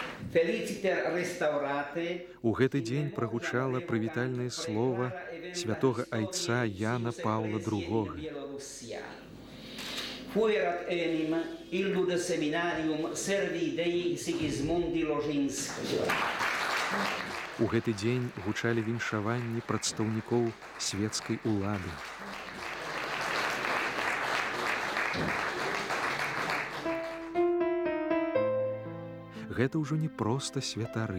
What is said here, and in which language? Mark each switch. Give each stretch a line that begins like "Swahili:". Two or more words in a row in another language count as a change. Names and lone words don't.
Belarusian: У гэты дзень прагучала прывітальнае слова святога айца Яна Паўла II.
Latin: Fuerat enim illude seminarium servi Dei Sigismundi Lożiński.
Belarusian: У гэты дзень гучалі віншаванні прадстаўнікоў свецкай улады. Гэта ўжо не проста святары.